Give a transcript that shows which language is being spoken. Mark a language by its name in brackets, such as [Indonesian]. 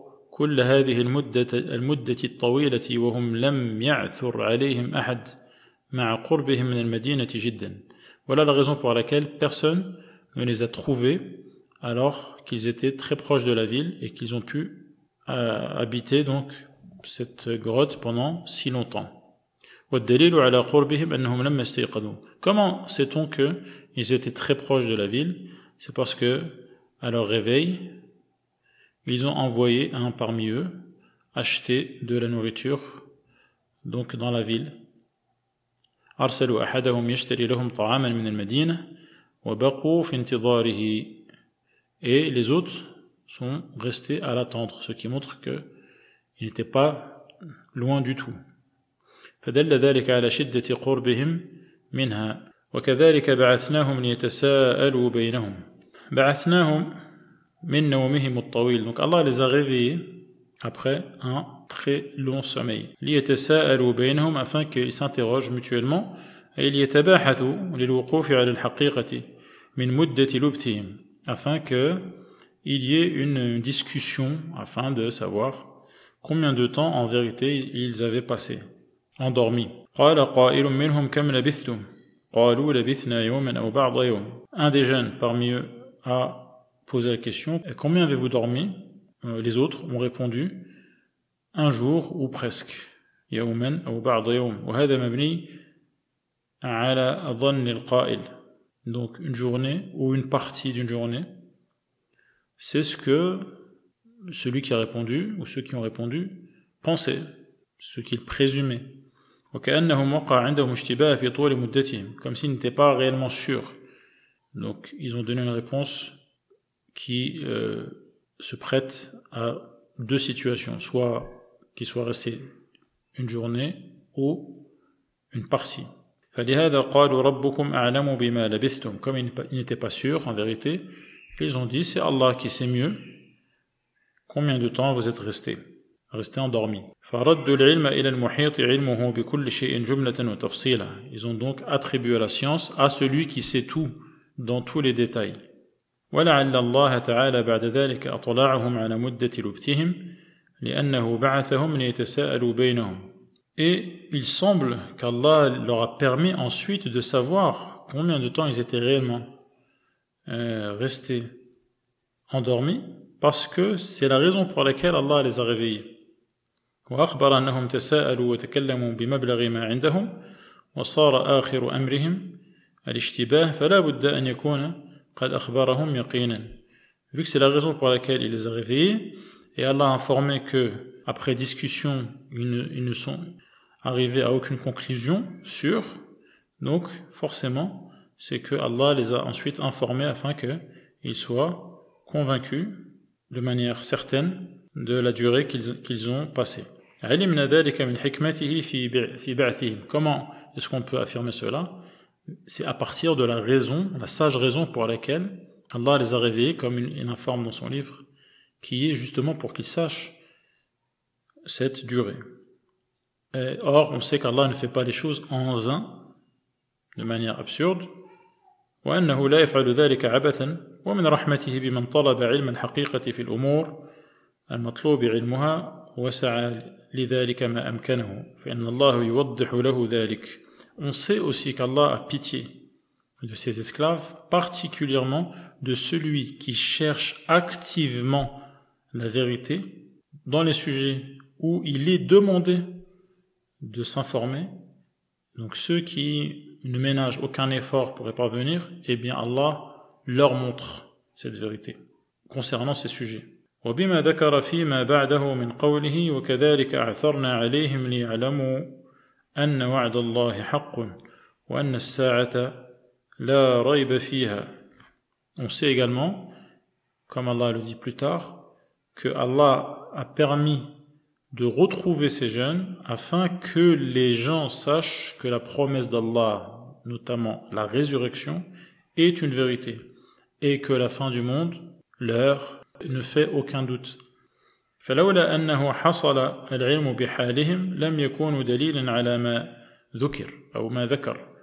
[Arabic] كل هذه المدة الطويلة وهم لم يعثر عليهم أحد مع قربهم من المدينة جدا. [French] Voilà la raison pour laquelle personne ne les a trouvés alors qu'ils étaient très proches de la ville et qu'ils ont pu habiter donc cette grotte pendant si longtemps. [Arabic] والدليل على قربهم أنهم لما استيقظوا. [French] Comment sait-on que ils étaient très proches de la ville? C'est parce que à leur réveil, ils ont envoyé un parmi eux acheter de la nourriture donc dans la ville. [Arabic] أرسلوا أحدهم يشتري لهم طعاما من المدينة وبقوا في انتظاره. [French] Et les autres sont restés à l'attendre, ce qui montre que ils n'étaient pas loin du tout. [Arabic] فدل ذلك على شدة قربهم منها وكذلك بعثناهم ليتساءلوا بينهم. بعثناهم من نومهم الطويل. [French] Donc Allah les a réveillés après un très long sommeil. [Arabic] ليتساءلوا بينهم [French] afin qu'ils s'interrogent mutuellement et [Arabic] ليتباحثوا للوقوف على الحقيقة من مدة لبثهم [French] afin que il y ait une discussion afin de savoir combien de temps en vérité ils avaient passé endormis. [Arabic] قال قائل منهم كم لبثتم قالوا لبثنا يوما أو بعض يوم. [French] Un des jeunes parmi eux a posé la question, combien avez-vous dormi? Les autres ont répondu, un jour ou presque. [Arabic] يوما أو بعض يوم. وهذا مبني على ظن القائل. [French] Donc une journée ou une partie d'une journée, c'est ce que celui qui a répondu ou ceux qui ont répondu pensaient, ce qu'ils présumaient. [Arabic] وكأنهم وقع عندهم اشتباه في طول مدتهم, [French] comme s'ils n'étaient pas réellement sûrs. Donc ils ont donné une réponse qui se prête à deux situations, soit qu'il soit resté une journée ou une partie. [Arabic] فلهذا قالوا ربكم أعلم بما لبثتم. [French] Comme ils n'étaient pas sûrs en vérité, ils ont dit c'est Allah qui sait mieux combien de temps vous êtes restés endormis. [Arabic] فردوا العلم إلى المحيط علمه بكل شيء جملة وتفصيلا. [French] Ils ont donc attribué la science à celui qui sait tout dans tous les détails. [Arabic] ولعل الله تعالى بعد ذلك أطلعهم على مدة لبثهم لأنه بعثهم ليتساءلوا بينهم. [French] Et il semble qu'Allah leur a permis ensuite de savoir combien de temps ils étaient réellement restés endormis, parce que c'est la raison pour laquelle Allah les a réveillés. [Arabic] وأخبر أنهم تساءلوا وتكلموا بمبلغ ما عندهم وصار آخر أمرهم الاشتباه فلا بد أن يكون قد أخبرهم يقينا. [French] Vu que c'est la raison pour laquelle il les a réveillés, et Allah a informé que après discussion ils ne sont arrivés à aucune conclusion sûre, donc forcément c'est que Allah les a ensuite informés afin qu'ils soient convaincus de manière certaine de la durée qu'ils ont passée. [Arabic] علمنا ذلك من حكمته في بعثهم. [French] Comment est-ce qu'on peut affirmer cela? C'est à partir de la raison, la sage raison pour laquelle Allah les a réveillés, comme il informe dans son livre, qui est justement pour qu'ils sachent cette durée. Or, on sait qu'Allah ne fait pas les choses en vain, de manière absurde. [Arabic] وأنه لا يفعل ذلك عبثا ومن رحمته بمن طلب علم الحقيقة في الأمور المطلوب علمها وسعى لذلك ما أمكنه فإن الله يوضح له ذلك. [French] On sait aussi qu'Allah a pitié de ses esclaves, particulièrement de celui qui cherche activement la vérité dans les sujets où il est demandé de s'informer. Donc ceux qui ne ménagent aucun effort pour y parvenir, eh bien Allah leur montre cette vérité concernant ces sujets. [Arabic] وبما ذكر فيما بعده من قوله وكذلك أعثرنا عليهم ليعلموا أن وعد الله حق وأن الساعة لا ريب فيها. [French] On sait également, comme Allah le dit plus tard, que Allah a permis de retrouver ces jeunes afin que les gens sachent que la promesse d'Allah, notamment la résurrection, est une vérité et que la fin du monde leur ne fait aucun doute. [Arabic] فلولا أنه حصل العلم بحالهم لم يكونوا دليلا على ما ذكر أو ما ذكر.